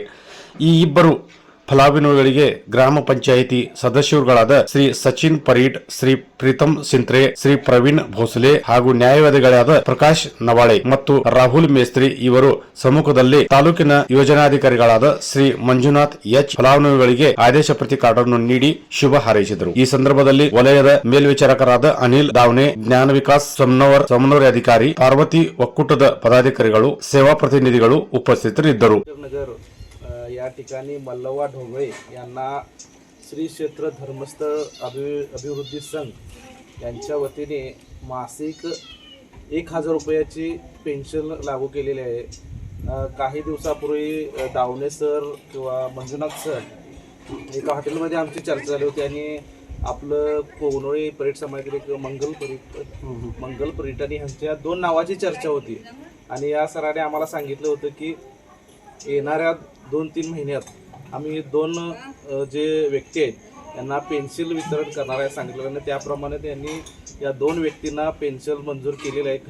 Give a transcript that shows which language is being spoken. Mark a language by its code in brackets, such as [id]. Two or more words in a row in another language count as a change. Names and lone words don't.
[kn] ಈ ಇಬ್ಬರು ಫಲಾನುಭವಿಗಳಿಗೆ ಗ್ರಾಮ ಪಂಚಾಯಿತಿ ಸದಸ್ಯರುಗಳಾದ ಶ್ರೀ ಸಚಿನ್ ಪರೀಟ್, ಶ್ರೀ ಪ್ರೀತಮ್ ಸಿಂತ್ರೆ, ಶ್ರೀ ಪ್ರವೀಣ್ ಭೋಸಲೆ ಹಾಗೂ ನ್ಯಾಯವಾದಿಗಳಾದ ಪ್ರಕಾಶ್ ನವಾಳೆ ಮತ್ತು ರಾಹುಲ್ ಮೇಸ್ತ್ರಿ ಇವರು ಸಮ್ಮುಖದಲ್ಲಿ ತಾಲೂಕಿನ ಯೋಜನಾಧಿಕಾರಿಗಳಾದ ಶ್ರೀ ಮಂಜುನಾಥ್ ಎಚ್ ಫಲಾನುಭವಿಗಳಿಗೆ ಆದೇಶ ಪ್ರತಿ ಕಾರ್ಡ್ ಅನ್ನು ನೀಡಿ ಶುಭ ಹಾರೈಸಿದರು. ಈ ಸಂದರ್ಭದಲ್ಲಿ ವಲಯದ ಮೇಲ್ವಿಚಾರಕರಾದ ಅನಿಲ್ ದಾವನೆ, ಜ್ಞಾನ [mr] विकास समन्वय अधिकारी, पार्वती [kn] ಒಕ್ಕೂಟದ ಪದಾಧಿಕಾರಿಗಳು, ಸೇವಾ ಪ್ರತಿನಿಧಿಗಳು ಉಪಸ್ಥಿತರಿದ್ದರು. [mr] या ठिकाणी मल्लवा ढोबळे यांना श्री क्षेत्र धर्मस्थळ अभिवृद्धी संघ यांच्या वतीने मासिक 1,000 रुपयाची पेन्शन लागू केलेली आहे. काही दिवसापूर्वी दावणे सर किंवा मंजुनाथ सर एका हॉटेलमध्ये आमची चर्चा झाली होती आणि आपलं कोगनोळी परीट समाजातील एक मंगल परीट आणि ह्यांच्या 2 नावाची चर्चा होती आणि या सरांनी आम्हाला सांगितलं होतं की येणाऱ्या 2-3 महिन्यात आम्ही 2 जे व्यक्ती आहेत त्यांना पेन्शन वितरण करणार आहे सांगितलं आणि त्याप्रमाणे त्यांनी या 2 व्यक्तींना पेन्शन मंजूर केलेलं आहे.